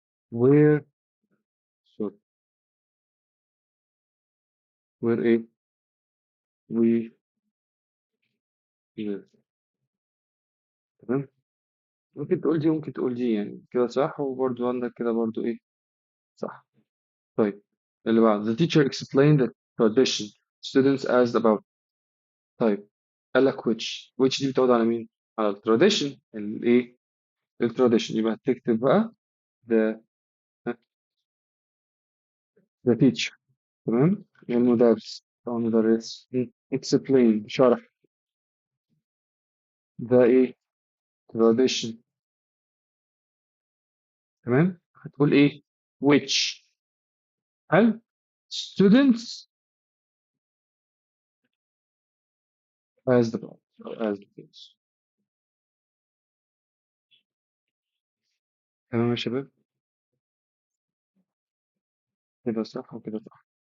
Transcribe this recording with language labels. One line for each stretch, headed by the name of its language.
English: where sorry where إيه؟ we live.
Arabic: تمام. ممكن تقول دي، ممكن تقول دي، يعني كده صح، وبرضو عندك كده برضو إيه؟ صح. طيب اللي بعد
English: the teacher explained the tradition students asked about.
Arabic: طيب قال لك which دي بتعود على مين؟ على ال tradition الايه؟ ال tradition. يبقى هتكتب بقى
English: the the teacher.
Arabic: تمام. المدرس أو المدرس explain شرح the ايه؟ tradition. تمام. هتقول ايه؟ which.
English: هل students asked about أو asked about.
Arabic: تمام يا شباب. كده صح وكده صح.